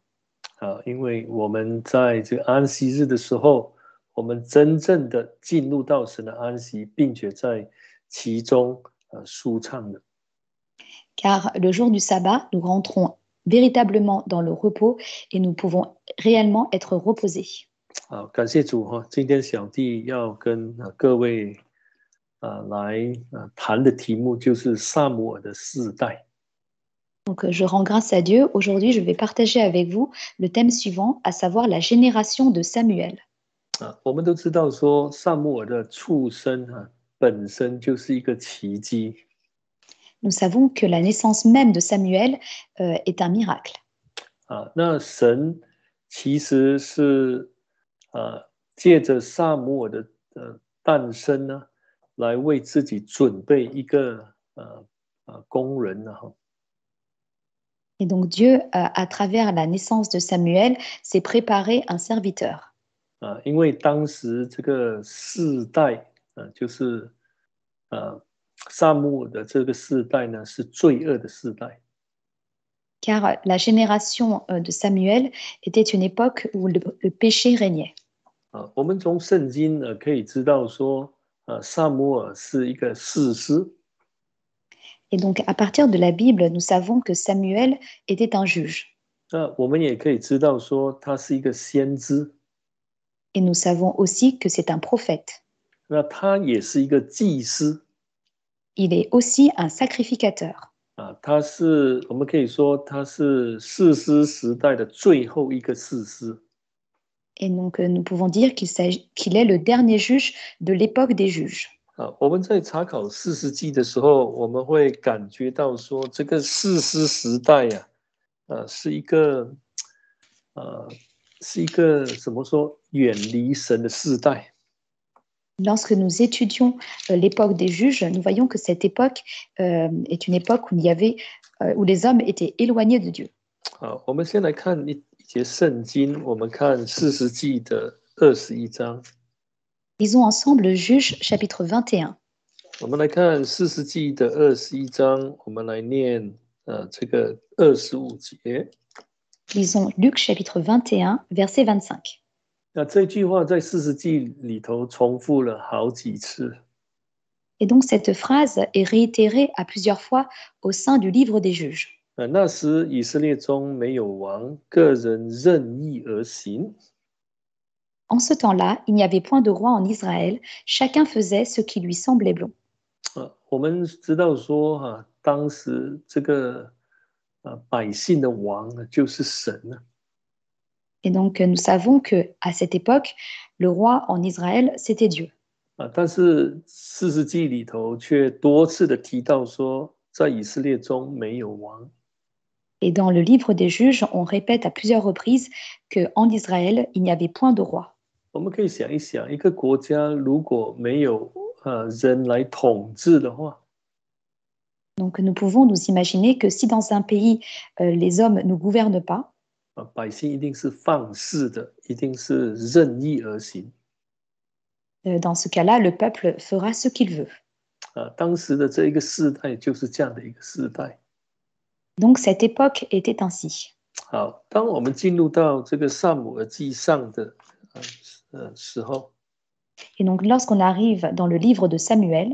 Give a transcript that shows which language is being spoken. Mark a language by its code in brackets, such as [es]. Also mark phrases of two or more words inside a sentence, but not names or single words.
[zh] 因为我们在这个安息日的时候，我们真正的进入到神的安息，并且在其中舒畅的。 [fr] Car le jour du sabbat, nous rentrons véritablement dans le repos et nous pouvons réellement être reposés. [zh] 好，感谢主哈！今天小弟要跟各位来谈的题目就是撒母耳的世代。 [fr] Donc, je rends grâce à Dieu. Aujourd'hui, je vais partager avec vous le thème suivant, à savoir la génération de Samuel. [zh] 我们都知道说撒母耳的出生本身就是一个奇迹。 [fr] Nous savons que la naissance même de Samuel est un miracle. [zh] 那神其实是借着撒母耳的诞生呢，来为自己准备一个工人呢。 [fr] Et donc Dieu, à travers la naissance de Samuel, s'est préparé un serviteur. [zh] 因为当时这个世代就是撒母耳的这个世代呢，是罪恶的世代。 [fr] Car la génération de Samuel était une époque où le péché régnait. [zh] 我们从圣经可以知道说，撒母耳是一个士师。 [fr] Et donc, à partir de la Bible, nous savons que Samuel était un juge. [zh] 我们也可以知道说，他是一个先知。 [fr] Et nous savons aussi que c'est un prophète. [zh] 那他也是一个祭司。 [fr] Il est aussi un sacrificateur. [zh] 我们可以说他是士师时代的最后一个士师。 [fr] Et donc, nous pouvons dire qu'il est le dernier juge de l'époque des juges. [zh] 我们在查考士师记的时候，我们会感觉到说，这个士师时代是一个怎么说远离神的世代。 [fr] Lorsque nous étudions l'époque des juges, nous voyons que cette époque est une époque où les hommes étaient éloignés de Dieu. [zh] 我们先来看一节圣经，我们看士师记的21章。 [fr] Lisons ensemble Juges chapitre 21. [zh] 我们来看士师记的21章，我们来念这个25节。 [fr] Lisons Luc chapitre 21, verset 25. [zh] 那这句话在士师记里头重复了好几次。 [fr] Et donc cette phrase est réitérée à plusieurs fois au sein du livre des juges. [zh] 那时以色列中没有王，个人任意而行。 [fr] En ce temps-là, il n'y avait point de roi en Israël, chacun faisait ce qui lui semblait bon. [zh] 我们知道说当时这个百姓的王就是神。 [fr] Et donc nous savons que à cette époque, le roi en Israël, c'était Dieu. [zh] 但是士师记里头却多次的提到说，在以色列中没有王。 [fr] Et dans le livre des juges, on répète à plusieurs reprises qu'en Israël, il n'y avait point de roi. [zh] 我们可以想一想，一个国家如果没有人来统治的话， [fr] Donc nous pouvons nous imaginer que si dans un pays, les hommes ne gouvernent pas, [zh] 百姓一定是放肆的，一定是任意而行。 [fr] dans ce cas-là, le peuple fera ce qu'il veut. [zh] 当时的这一个世代就是这样的一个世代。 [fr] Donc cette époque était ainsi. [zh] 好，当我们进入到这个撒母耳记上的时候， [fr] Et donc lorsqu'on arrive dans le livre de Samuel,